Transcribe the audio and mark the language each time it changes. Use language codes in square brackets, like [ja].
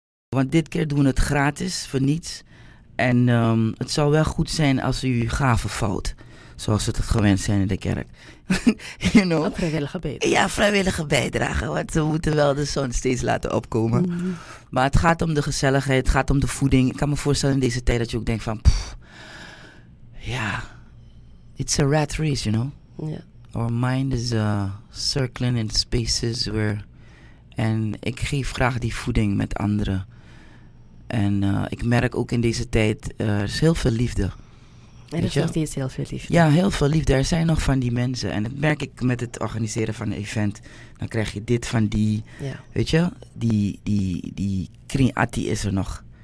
[nl] Want dit keer doen we het gratis, voor niets. En het zou wel goed zijn als u gaven vouwt. Zoals we het gewend zijn in de kerk. [en] You know? [nl] Een vrijwillige bijdrage. Ja, vrijwillige bijdrage. Want we moeten wel de zon steeds laten opkomen. Maar het gaat om de gezelligheid, het gaat om de voeding. Ik kan me voorstellen in deze tijd dat je ook denkt van... [en] it's a rat race, you know. [nl] Ja. [en] Our mind is circling in spaces where... [nl] En ik geef graag die voeding met anderen. En ik merk ook in deze tijd, er is heel veel liefde. Er is nog steeds heel veel liefde. Ja, heel veel liefde. Er zijn nog van die mensen. En dat merk ik met het organiseren van een event. Dan krijg je dit van die, weet je, die kringati is er nog.